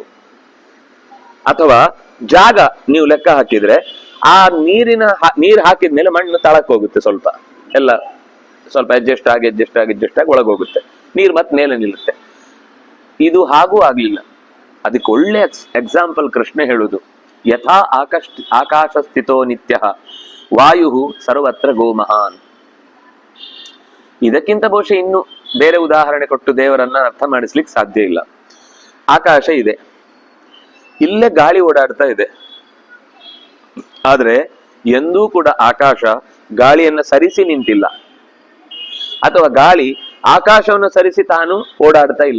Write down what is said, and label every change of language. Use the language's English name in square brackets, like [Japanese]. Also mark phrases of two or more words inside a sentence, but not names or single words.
[Kannada] ಅಥವಾ ಜಾಗ ನೀವು ಲೆಕ್ಕ ಹಾಕಿದ್ರೆ, ಆ ನೀರು ಹಾಕಿದ್ಮೇಲೆ ಮಣ್ಣು ತಳಕ್ ಹೋಗುತ್ತೆ, ಸ್ವಲ್ಪ ಎಲ್ಲ ಸ್ವಲ್ಪ ಅಡ್ಜಸ್ಟ್ ಆಗಿ ಒಳಗೋಗುತ್ತೆ. ನೀರು ಮತ್ತೆ ಮೇಲೆ ನಿಲ್ಲುತ್ತೆ. ಇದು ಹಾಗೂ ಆಗ್ಲಿಲ್ಲ. ಅದಕ್ಕೆ ಒಳ್ಳೆ ಎಕ್ಸಾಂಪಲ್ ಕೃಷ್ಣ ಹೇಳುದು, [Sanskrit] ಯಥಾ ಆಕಾಶ ಸ್ಥಿತೋ ನಿತ್ಯ ವಾಯು ಸರ್ವತ್ರ ಗೋಮಹಾನ್. [Kannada] ಇದಕ್ಕಿಂತ ಬಹುಶಃ ಇನ್ನು ಬೇರೆ ಉದಾಹರಣೆ ಕೊಟ್ಟು ದೇವರನ್ನ ಅರ್ಥ ಮಾಡಿಸ್ಲಿಕ್ಕೆ ಸಾಧ್ಯ ಇಲ್ಲ. ಆಕಾಶ ಇದೆ, ಇಲ್ಲೇ ಗಾಳಿ ಓಡಾಡ್ತಾ ಇದೆ, ಆದ್ರೆ ಎಂದೂ ಕೂಡ ಆಕಾಶ ಗಾಳಿಯನ್ನ ಸರಿಸಿ ನಿಂತಿಲ್ಲ, ಅಥವಾ ಗಾಳಿ ಆಕಾಶವನ್ನು ಸರಿಸಿ ತಾನು ಓಡಾಡ್ತಾ ಇಲ್ಲ.